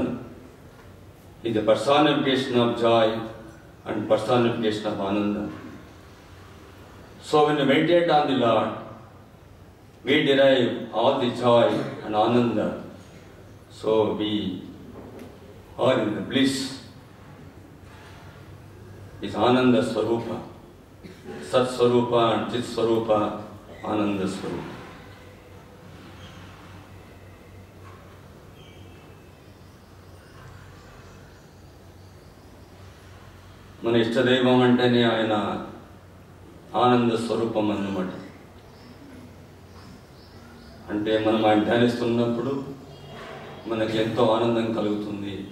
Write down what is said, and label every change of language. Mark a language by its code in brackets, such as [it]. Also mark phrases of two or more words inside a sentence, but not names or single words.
[en] It is the personification of joy and personification of Ananda. So when we meditate on the Lord, we derive all the joy and Ananda. So we are in the bliss. [sa] It's आनन्द स्वरूप, सत् स्वरूप and चित् स्वरूप, आनन्द स्वरूप. [te] మన ఇష్టదైవం అంటేనే ఆయన ఆనంద స్వరూపం అన్నమాట. అంటే మనం ఆయన ధ్యానిస్తున్నప్పుడు మనకి ఎంతో ఆనందం కలుగుతుంది.